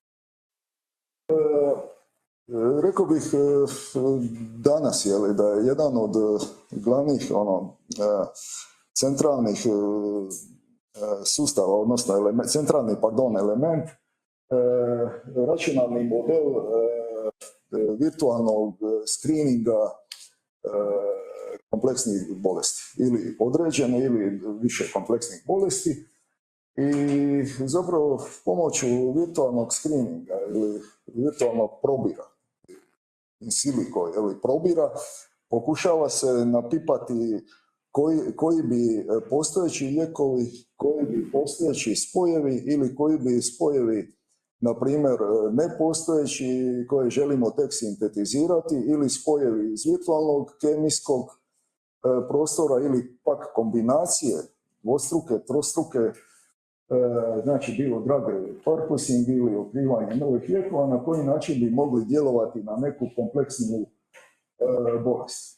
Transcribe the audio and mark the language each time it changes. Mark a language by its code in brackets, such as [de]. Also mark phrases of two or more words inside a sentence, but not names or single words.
[hr] Rekao bih danas da je jedan od glavnih centralnih sustava, odnosno centralni element, računalni model virtualnog screeninga kompleksnih bolesti, ili određene ili više kompleksnih bolesti. I zapravo pomoću virtualnog screeninga ili virtualnog probira, [la] in silico [hr] probira, pokušava se napipati koji bi postojeći lijekovi, koji bi postojeći spojevi ili koji bi spojevi, na primjer, nepostojeći koje želimo tek sintetizirati, ili spojevi iz virtualnog kemijskog prostora ili pak kombinacije dvostruke, trostruke, znači bilo [en] drug purposing [hr] ili otkrivanje novih lijekova, na koji način bi mogli djelovati na neku kompleksnu bolest.